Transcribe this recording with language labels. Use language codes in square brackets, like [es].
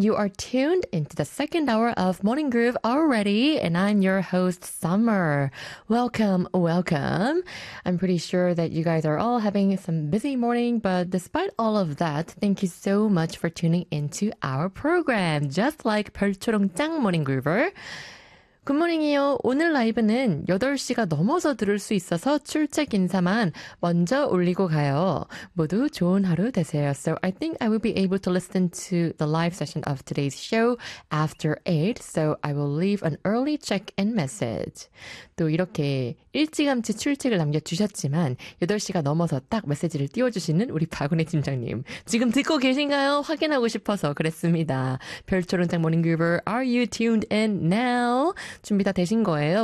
[en] You are tuned into the second hour of Morning Groove already, and I'm your host, Summer. Welcome, welcome. I'm pretty sure that you guys are all having some busy morning, but despite all of that, thank you so much for tuning into our program, just like 별초롱짱 Morning Groover. Good morning이요. [ko] 오늘 라이브는 8시가 넘어서 들을 수 있어서 출첵 인사만 먼저 올리고 가요. 모두 좋은 하루 되세요. [en] So I think I will be able to listen to the live session of today's show after 8. So I will leave an early check-in message. [ko] 또 이렇게 일찌감치 출첵을 남겨주셨지만 8시가 넘어서 딱 메시지를 띄워주시는 우리 박은혜 팀장님. 지금 듣고 계신가요? 확인하고 싶어서 그랬습니다. [en] 별초롱짱 모닝 그루버, are you tuned in now? [ko] 준비 다 되신 거예요?